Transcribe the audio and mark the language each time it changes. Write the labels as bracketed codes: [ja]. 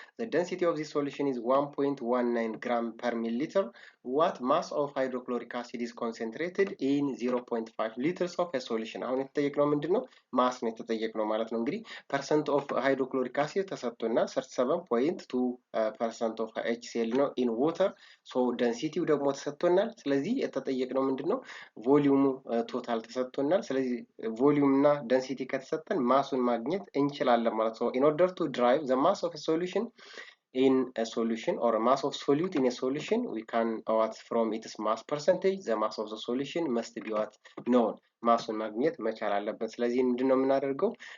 [en] The density of this solution is 1.19 gram per milliliter. What mass of hydrochloric acid is concentrated in 0.5 liters of a solution? [am] አሁን የተጠየቅነው ምንድነው? ማስ ነው የተጠየቅነው ማለት ነው። እንግዲህ [en] percent of hydrochloric acid [am] ተሰጥቶና [en] 37.2% of HCl ነው in water. [am] So density ደግሞ ተሰጥቶናል። ስለዚህ የተጠየቅነው ምንድነው? ቮሊዩሙ ቶታል ተሰጥቶናል። ስለዚህ ቮሊዩም እና ደንሲቲ ከተሰጠን ማሱን ማግኘት እንችላለን ማለት ነው። [en] in order to derive the mass of a solution in a solution or a mass of solute in a solution, we can what from its mass percentage the mass of the solution must be what known. [am] ማሱን ማግኘት መቻል አለብን። ስለዚህ ምንድነው የምናደርገው?